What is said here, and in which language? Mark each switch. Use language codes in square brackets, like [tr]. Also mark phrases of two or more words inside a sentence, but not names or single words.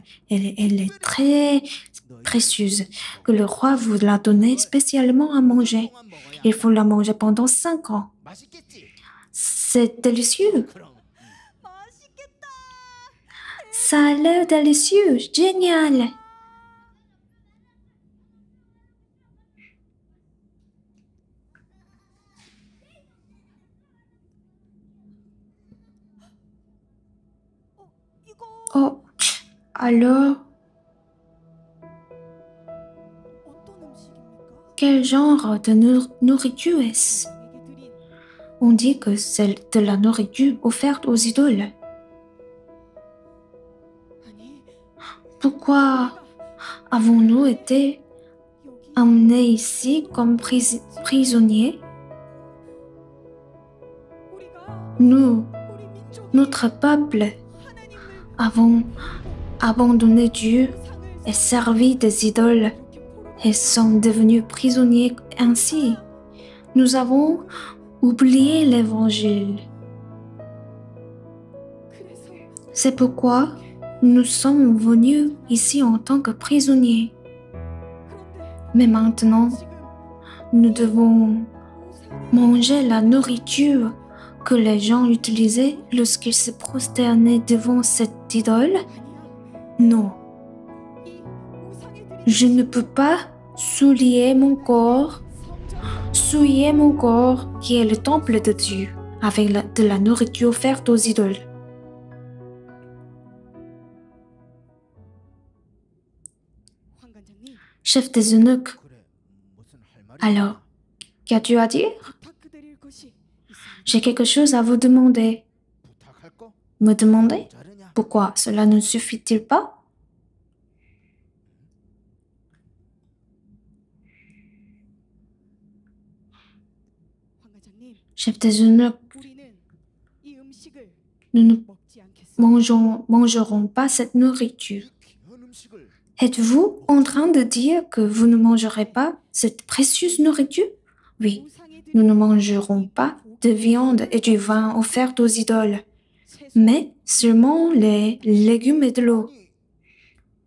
[fr] Elle est très précieuse, que le roi vous l'a donnée spécialement à manger. Il faut la manger pendant 5 ans. C'est délicieux. [ko] 맛있겠다. [fr] Ça a l'air délicieux, génial. [ko] 이거 [fr] Oh, alors, [ko] 어떤 음식입니까? [fr] quel genre de nourriture est-ce? [ko] 에게 드린 [fr] On dit que c'est de la nourriture offerte aux idoles. [ko] 아니 [fr] Pourquoi avons-nous été [ko] 여기 [fr] emmenés ici comme prisonniers? [ko] 우리가 [fr] Nous, [ko] 우리 민족이 [fr] notre peuple, [ko] 하나님을 [fr] avons abandonné Dieu [ko] 상을 [fr] et servi des idoles [ko] 이렇게 포로 [fr] et sommes devenus prisonniers ainsi. Nous avons oublié l'Évangile. [ko] 그래서 [fr] C'est pourquoi nous sommes venus ici en tant que prisonniers. [ko] 그런데 [fr] Mais maintenant, [ko] 지금 [fr] nous devons [ko] 우상의 [fr] manger la nourriture que les gens utilisaient lorsqu'ils se prosternaient devant cette idole? [ko] 아니야. [fr] Non, [ko] 이 우상에 드린 [fr] je ne peux pas souiller mon corps qui est le temple de Dieu avec de la nourriture offerte aux idoles. [ko] 황관장님 [fr] Chef des eunuques, alors, qu'as-tu à dire? [ko] 부탁드릴 것이 있습니다. [fr] J'ai quelque chose à vous demander. Me demander? Pourquoi? Cela ne suffit-il pas? [ko] 황관장님 [fr] Chef des eunuques, [ko] 우리는 이 음식을 [fr] nous ne [ko] 먹지 않겠습니다. [fr] mangerons pas cette nourriture. Êtes-vous en train de dire que vous ne mangerez pas cette précieuse nourriture? Oui, [ko] 우상에 [fr] nous [ko] 드린 [fr] ne mangerons pas de viande et du vin offerts aux idoles, mais seulement les légumes et de l'eau.